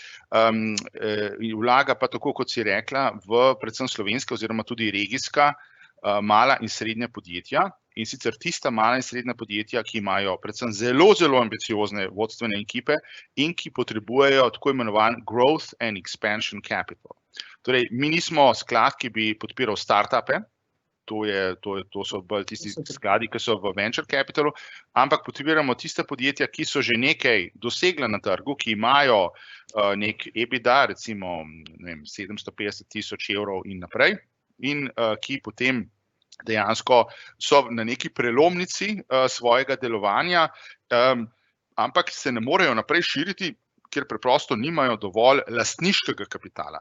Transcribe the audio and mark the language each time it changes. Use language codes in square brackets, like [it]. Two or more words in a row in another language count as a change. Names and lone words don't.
[sl] Vlaga pa tako, kot si rekla, v predvsem slovenska oziroma tudi regijska mala in srednja podjetja. In sicer tista mala in srednja podjetja, ki imajo predvsem zelo ambiciozne vodstvene ekipe in ki potrebujejo tako imenovan [en] growth and expansion capital. [sl] Torej, mi nismo sklad, ki bi podpiral startupe, to so bolj tisti skladi, ki so v [en] venture capitalu, [sl] ampak podpiramo tiste podjetja, ki so že nekaj dosegla na trgu, ki imajo nek EBITDA, recimo 750 000 evrov in naprej, in ki potem dejansko so na neki prelomnici svojega delovanja, ampak se ne morejo naprej širiti, ker preprosto nimajo dovolj lastniškega kapitala.